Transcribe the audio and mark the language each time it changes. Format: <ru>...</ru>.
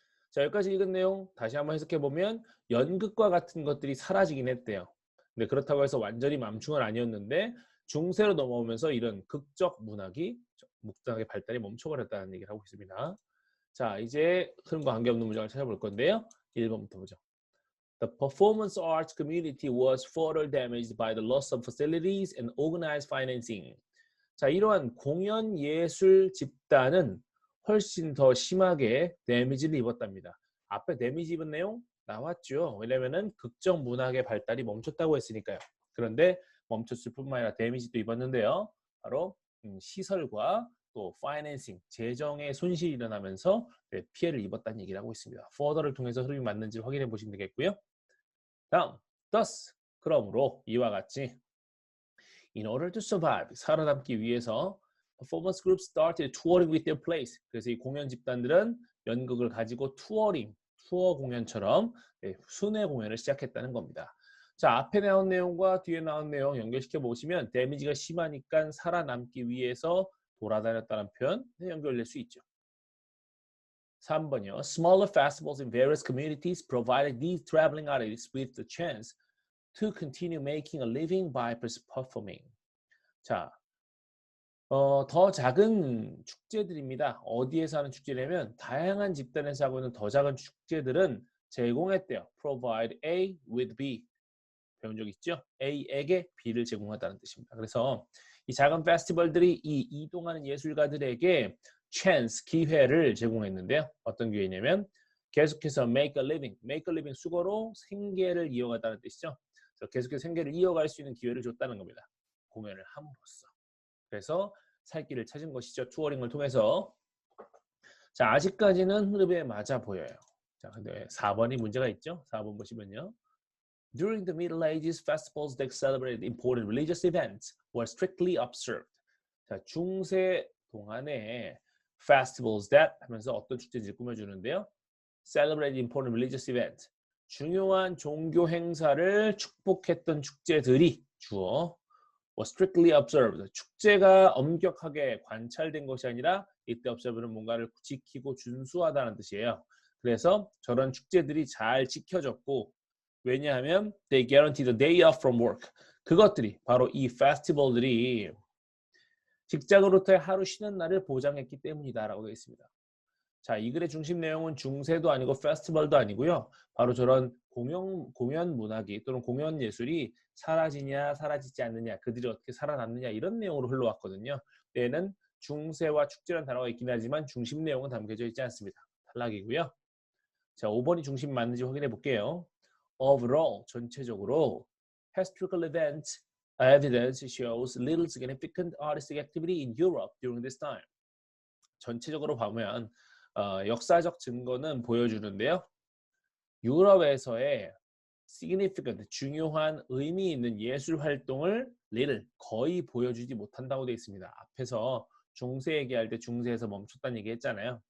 <ko>자, 여기까지 읽은 내용 다시 한번 해석해보면 연극과 같은 것들이 사라지긴 했대요. 근데 그렇다고 해서 완전히 멈춘 건 아니었는데 중세로 넘어오면서 이런 극적 문학의 발달이 멈춰버렸다는 얘기를 하고 있습니다. 자, 이제 흐름과 관계없는 문장을 찾아볼 건데요. 1번부터 보죠.</ko> <en>The performance arts community was further damaged by the loss of facilities and organized financing.</en> <ko>자, 이러한 공연 예술 집단은 훨씬 더 심하게 데미지를 입었답니다. 앞에 데미지 입은 내용 나왔죠. 왜냐면은 극적 문학의 발달이 멈췄다고 했으니까요. 그런데 멈췄을 뿐만 아니라 데미지도 입었는데요. 바로 시설과 또 파이낸싱, 재정의 손실이 일어나면서 피해를 입었다는 얘기를 하고 있습니다. further를 통해서 흐름이 맞는지 확인해 보시면 되겠고요.</ko> <en>다음, thus,</en> <ko>그러므로 이와 같이</ko> <en>In order to survive,</en> <ko>살아남기 위해서</ko> <en>performance groups started touring with their plays.</en> <ko>그래서 이 공연 집단들은 연극을 가지고 투어 공연처럼 순회 공연을 시작했다는 겁니다. 자, 앞에 나온 내용과 뒤에 나온 내용 연결시켜 보시면 데미지가 심하니까 살아남기 위해서 돌아다녔다는 표현 연결될 수 있죠. 3번이요.</ko> <en>Smaller festivals in various communities provided these traveling artists with the chance to continue making a living by performing.</en> <ko>자, 더 작은 축제들입니다. 어디에서 하는 축제냐면 다양한 집단에서 하고 있는 더 작은 축제들은 제공했대요.</ko> <en>Provide A with B.</en> <ko>배운 적 있죠? A에게 B를 제공하다는 뜻입니다. 그래서 이 작은 페스티벌들이 이 이동하는 예술가들에게 chance, 기회를 제공했는데요. 어떤 기회냐면 계속해서 make a living 수거로 생계를 이어가다는 뜻이죠. 그래서 계속해서 생계를 이어갈 수 있는 기회를 줬다는 겁니다. 공연을 함으로써. 그래서 살 길을 찾은 것이죠. 투어링을 통해서. 자, 아직까지는 흐름에 맞아 보여요. 자, 근데 4번이 문제가 있죠. 4번 보시면요.</ko> <en>During the Middle Ages, festivals that celebrated important religious events were strictly observed.</en> <ko>자, 중세 동안에</ko> <en>festivals that</en> <ko>하면서 어떤 축제인지 꾸며주는데요.</ko> <en>Celebrated important religious events.</en> <ko>중요한 종교 행사를 축복했던 축제들이 주어</ko> <en>was strictly observed.</en> <ko>축제가 엄격하게 관찰된 것이 아니라 이때 observe는 뭔가를 지키고 준수하다는 뜻이에요. 그래서 저런 축제들이 잘 지켜졌고 왜냐하면</ko> <en>they guarantee the day off from work.</en> <ko>그것들이 바로 이 페스티벌들이 직장으로부터의 하루 쉬는 날을 보장했기 때문이다라고 되어 있습니다. 자, 이 글의 중심 내용은 중세도 아니고 페스티벌도 아니고요. 바로 저런 공연 문학이 또는 공연 예술이 사라지냐 사라지지 않느냐 그들이 어떻게 살아남느냐 이런 내용으로 흘러왔거든요. 얘는 중세와 축제라는 단어가 있긴 하지만 중심 내용은 담겨져 있지 않습니다. 탈락이고요. 자, 5번이 중심 맞는지 확인해 볼게요.</ko> <en>Overall, 전체적으로 historical event evidence shows little significant artistic activity in Europe during this time.</en> <ko>전체적으로 보면 역사적 증거는 보여주는데요. 유럽에서의 significant, 중요한 의미 있는 예술 활동을 little, 거의 보여주지 못한다고 되어 있습니다. 앞에서 중세 얘기할 때 중세에서 멈췄다는 얘기 했잖아요.</ko>